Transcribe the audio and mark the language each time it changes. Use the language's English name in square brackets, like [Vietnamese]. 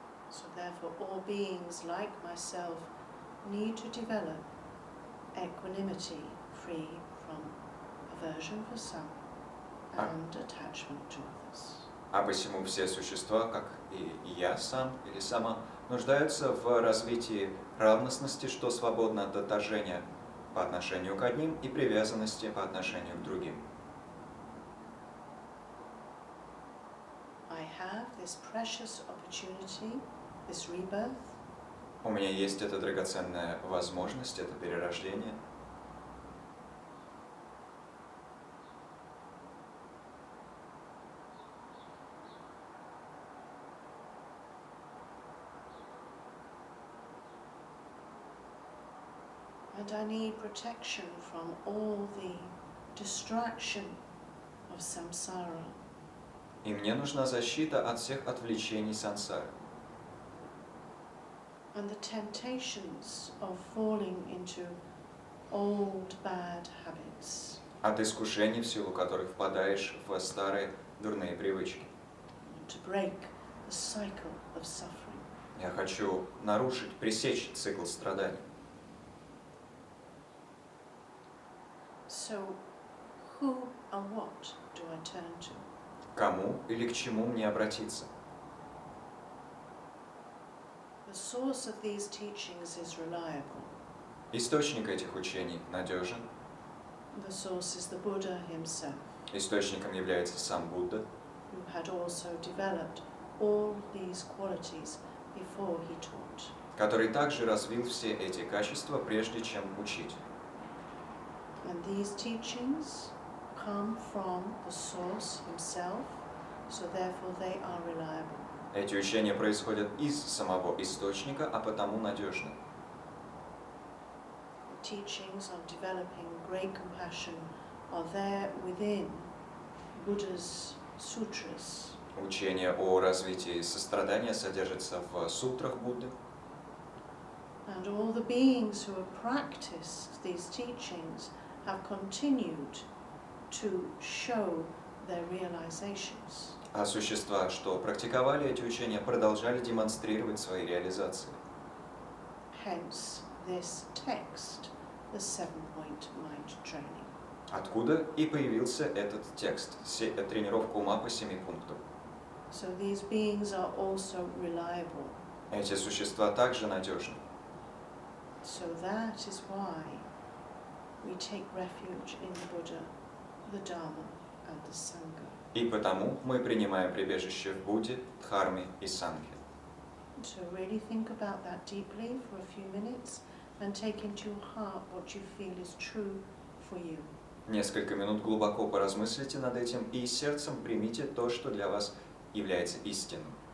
[English] So therefore all beings like myself need to develop equanimity free from aversion for some and attachment to others. [Russian] А посему все существа, как и я сам или сама, нуждаются в развитии равностности, что свободно от отторжения по отношению к одним и привязанности по отношению к другим. [English] I have this precious opportunity, this rebirth, [Russian] У меня есть эта драгоценная возможность, это перерождение. [English] and I need protection from all the distraction of samsara. [Russian] И мне нужна защита от всех отвлечений сансары. [English] And the temptations of falling into old bad habits. [Russian] От искушений, в силу которых впадаешь в старые дурные привычки. [English] To break the cycle of suffering. [Russian] Я хочу нарушить, пресечь цикл страданий. [English] So, who and what do I turn to? [Russian] Кому или к чему мне обратиться? [English] The source of these teachings is reliable. [Russian] Источник этих учений надежен. [English] The source is the Buddha himself, [Russian] Источником является сам Будда, [English] who had also developed all these qualities before he taught. [Russian] который также развил все эти качества, прежде чем учить. [English] And these teachings come from the source himself, so therefore they are reliable. [Russian] Эти учения происходят из самого источника, а потому надежны. [English] The teachings on developing great compassion are there within Buddha's sutras. [Russian] Учение о развитии сострадания содержится в сутрах Будды. [English] And all the beings who have practiced these teachings have continued to show their realizations. [Russian] А существа, что практиковали эти учения, продолжали демонстрировать свои реализации. [English] Hence this text, the 7-point mind training. [Russian] Откуда и появился этот текст, тренировка ума по 7 пунктам. [English] So these beings are also reliable. [Russian] Эти существа также надежны. [English] So that is why we take refuge in the Buddha, the Dharma, and the Sangha. [Russian] И потому мы принимаем прибежище в Будде, Дхарме и Сангхе. [English] So really think about that deeply for a few minutes and take into your heart what you feel is true for you. [Russian] Несколько минут глубоко поразмыслите над этим и сердцем примите то, что для вас является истинным.